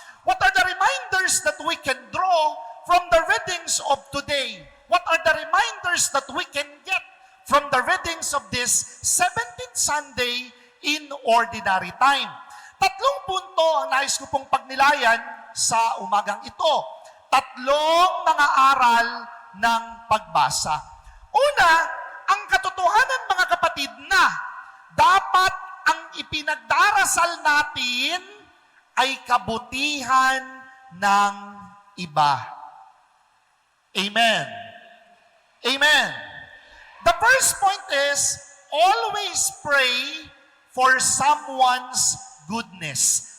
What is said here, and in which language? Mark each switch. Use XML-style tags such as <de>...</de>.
<en>What are the reminders that we can draw from the readings of today? What are the reminders that we can get from the readings of this 17th Sunday in Ordinary Time?</en> <tl>Tatlong punto ang nais ko pong pagnilayan sa umagang ito. Tatlong mga aral ng pagbasa. Una, ang katotohanan mga kapatid na dapat ang ipinagdarasal natin ay kabutihan ng iba. Amen. Amen.</tl> <en>The first point is, always pray for someone's goodness.</en>